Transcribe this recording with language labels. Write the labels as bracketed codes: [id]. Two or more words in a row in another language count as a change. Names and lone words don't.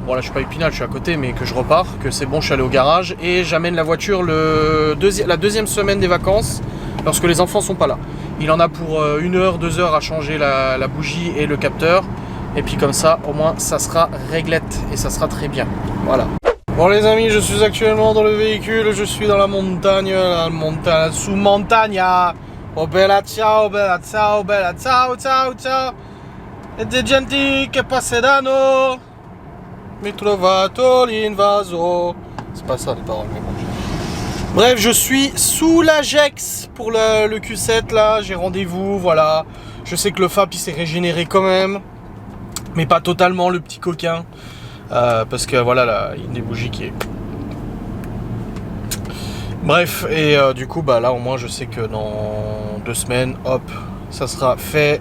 [fr] Bon là je suis pas à Épinal, je suis à côté, mais que je repars, que c'est bon, je suis allé au garage et j'amène la voiture la deuxième semaine des vacances lorsque les enfants sont pas là. Il en a pour 1 heure, 2 heures à changer la bougie et le capteur. Et puis comme ça, au moins, ça sera réglette et ça sera très bien. Voilà. Bon les amis, je suis actuellement dans le véhicule, je suis dans la montagne, sous montagna. [it] Oh bella ciao, bella ciao, bella ciao, ciao, ciao. E de genti che passeranno, mi trovato l'invaso. [fr] C'est pas ça les paroles, mais bon. Bref, je suis sous la Gex pour le Q7 là, j'ai rendez-vous, voilà. Je sais que le FAP il s'est régénéré quand même, mais pas totalement le petit coquin. Parce que voilà, là, il y a des bougies qui est... Bref, et du coup, bah là au moins je sais que dans 2 semaines, hop, ça sera fait.